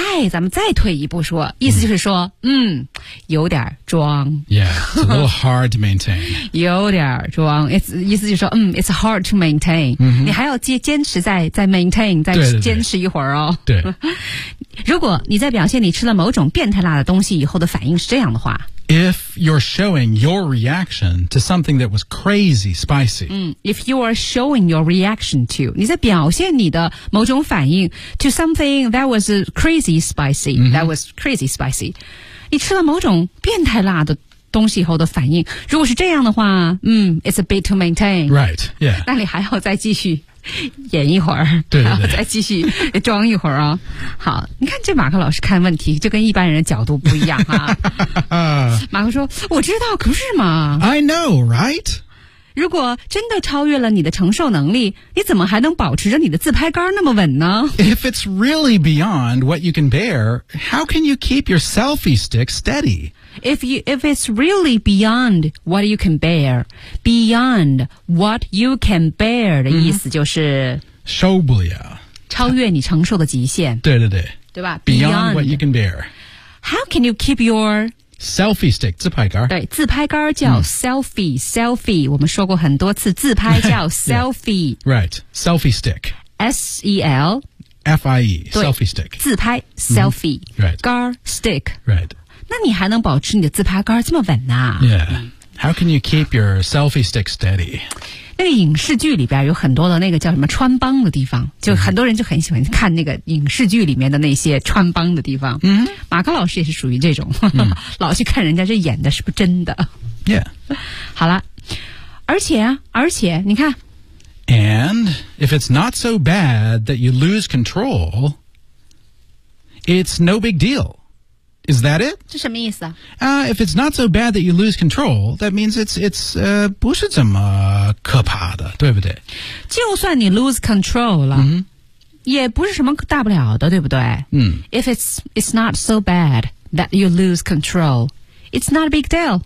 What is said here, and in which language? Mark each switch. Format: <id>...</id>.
<zh>咱们再退一步说，意思就是说，有点装。</zh> <en>Yeah, it's a little hard to maintain.</en> <zh>有点装</zh> <en>，it's</en> <zh>意思就是说，</zh> <en>it's hard to maintain、</en> <zh>嗯。你还要坚持再 maintain， 再坚持一会儿哦。对。如果你在表现你吃了某种变态辣的东西以后的反应是这样的话。</zh> <en>If you're showing your reaction to something that was crazy spicy. If you are showing your reaction to,</en> <zh>你在表现你的某种反应</zh> <en>to something that was crazy spicy,、that was crazy spicy.</en> <zh>你吃了某种变态辣的东西以后的反应。如果是这样的话</zh> <en>it's a bit to maintain. Right, yeah.</en> <zh>那你还要再继续。演一会儿然后再继续装一会儿啊、哦。好你看这马克老师看问题就跟一般人的角度不一样啊。马克说我知道可是嘛。</zh> <en>I know, right?</en> <zh>如果真的超越了你的承受能力你怎么还能保持着你的自拍杆那么稳呢</zh> <en>If it's really beyond what you can bear, how can you keep your selfie stick steady? If it's really beyond what you can bear, beyond what you can bear</en> <zh>的意思就是受不了，超越你承受的极限。对，对吧</zh> <en>？Beyond what you can bear. How can you keep your selfie stick 自拍杆？</en> <zh>对，自拍杆叫 selfie， 我们说过很多次，自拍叫 selfie。</zh> <en>yeah. Right, selfie stick. S-E-L-F-I-E, selfie stick.</en> <zh>自拍 selfie.</zh> <en>Right,</en> <zh>杆 stick.</zh> <en>Right.</en> <zh>那你还能保持你的自拍杆这么稳呢</zh> <en>Yeah. How can you keep your selfie stick steady?</en> <zh>那个影视剧里边有很多的那个叫什么穿帮的地方就很多人就很喜欢看那个影视剧里面的那些穿帮的地方。马克老师也是属于这种老去看人家这演的是不是真的。</zh> <en>Yeah.</en> <zh>好了。而且你看。</zh> <en>And if it's not so bad that you lose control, It's no big deal. Is that it?</en> <zh>这什么意思啊？</zh> <en>If it's not so bad that you lose control, that means it's</en> <zh>不是怎么可怕的，对不对？就算你 lose control 了、 mm-hmm. 也不是什么大不了的，对不对？</zh> <en>If it's not so bad that you lose control,It's not a big deal.</en>